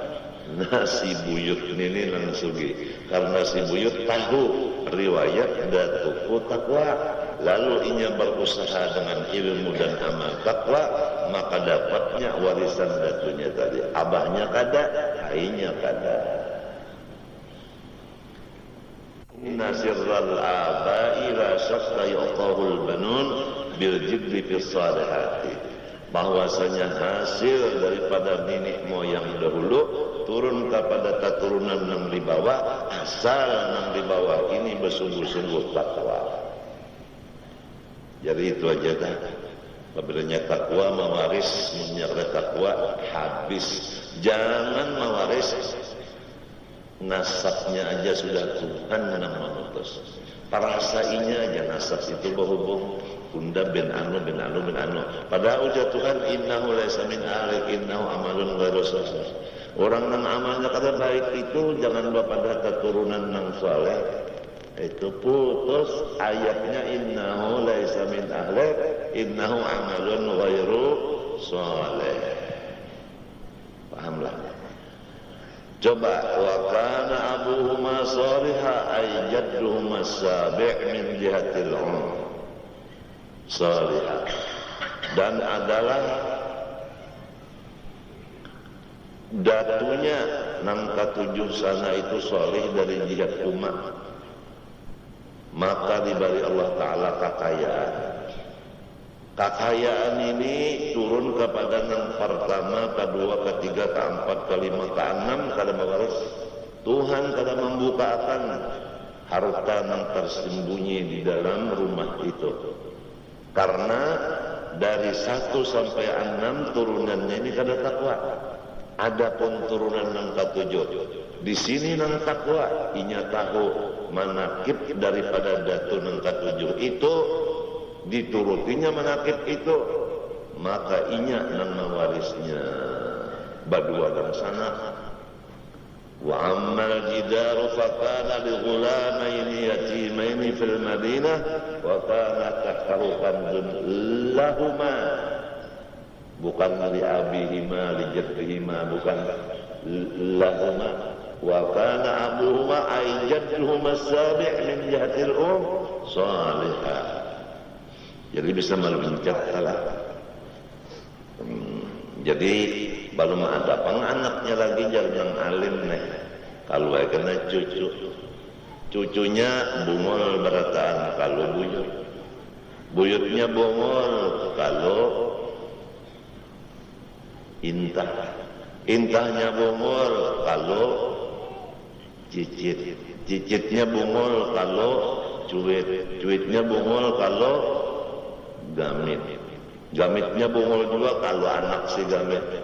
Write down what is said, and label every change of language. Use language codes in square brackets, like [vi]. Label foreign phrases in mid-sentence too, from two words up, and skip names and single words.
[bjn] Nah, si buyut ini nang sugih karena si buyut tahu riwayat datuku takwa, lalu inya berusaha dengan ilmu dan amal takwa, maka dapatnya warisan datunya tadi. Abahnya kada, kainya kada. [ar] إن سر الآباء لا شك يوقاه البنون بالجبر في الصالحات. [id] Bahwasanya hasil daripada nenek moyang dahulu turun kepada keturunan yang di bawah, asal yang di bawah ini bersungguh-sungguh takwa. [bjn] Jadi itu aja dah. [id] Apabila takwa mewaris, menyerah takwa habis. [bjn] Jangan mewaris nasabnya aja sudah Tuhan yang mengutus. Parasainya aja nasab itu berhubung bunda bin anu. Padahal ujar Tuhan [ar] إنه ليس من أهلك إنه عمل غير صالح. [bjn] Orang nang amalnya kada baik itu jangan pada keturunan nang saleh. Itu putus ayatnya [ar] إنه ليس من أهلك إنه عمل غير صالح. [bjn] Pahamlah. Coba [ar] وكان أبوهما صالحا أي جدهما السابع من جهة الصالحة, [bjn] dan adalah datunya nang katujuh sana itu salih dari jihad umat, [id] maka diberi Allah Ta'ala kekayaan ini turun kepada yang pertama, kedua, ketiga, keempat, kelima, keenam. [bjn] Kada mewaris Tuhan kada membukakan harta yang tersembunyi di dalam rumah itu, karena dari 1 sampai 6 turunannya ini kada takwa. Adapun turunan yang ketujuh di sini nang takwa, inya tahu manakib daripada datu yang ketujuh itu, diturutinya manakib itu, maka inya nang mewarisnya badua dan sana. [ar] وأما الجدار فكان لغلامين يتيمين في المدينة وكان تحته كنز لهما, bukan لأبيهما لجدهما, bukan lahuma. وكان أبوهما أي جدهما السابع من جهة الصالحة. [bjn] Jadi bisa meluncat lah. Jadi belum ada penganaknya lagi yang alim nih. Kalau kena cucunya bungol berataan kalau buyutnya bungol kalau intahnya bungol kalau cicitnya bungol kalau cuitnya bungol kalau gamitnya bungol juga kalau anak si gamit.